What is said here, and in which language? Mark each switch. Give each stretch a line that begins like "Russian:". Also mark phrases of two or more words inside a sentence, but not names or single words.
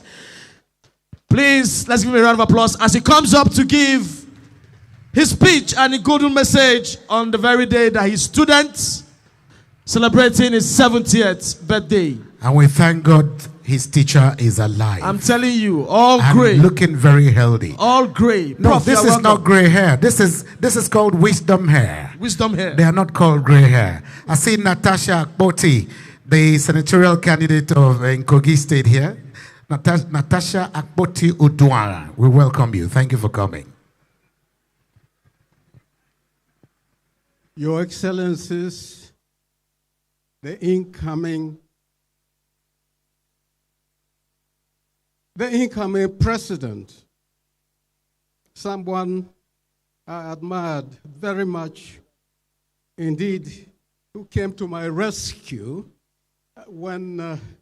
English: Please, let's give him a round of applause as he comes up to give his speech and a golden message on the very day that his students celebrating his 70th birthday. And we thank God his teacher is alive. I'm telling you, all and gray. looking very healthy. All gray. No, Prof, this is not gray hair. This is called wisdom hair. Wisdom hair. They are not called gray hair. I see Natasha Akpoti, the senatorial candidate of Kogi State here. Natasha Akpoti Udwara, we welcome you. Thank you for coming. Your Excellencies, the incoming president, someone I admired very much, indeed, who came to my rescue when